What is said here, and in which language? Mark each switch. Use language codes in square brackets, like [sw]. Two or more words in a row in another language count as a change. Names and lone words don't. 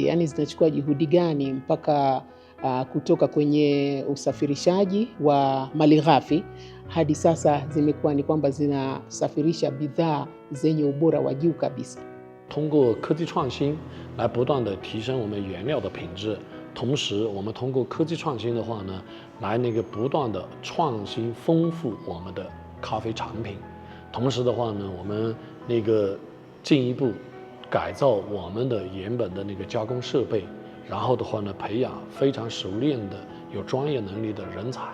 [sw] Yani zinachukua juhudi gani mpaka kutoka kwenye usafirishaji wa malighafi hadi sasa zimekuwa ni kwamba zinasafirisha bidhaa zenye ubora wa juu kabisa? [zh] 通过科技创新来不断地提升我们原料的品质，同时我们通过科技创新的话呢，来不断地创新丰富我们的咖啡产品，同时的话呢，我们进一步改造我们的原本的加工设备，然后的话呢，培养非常熟练的有专业能力的人才。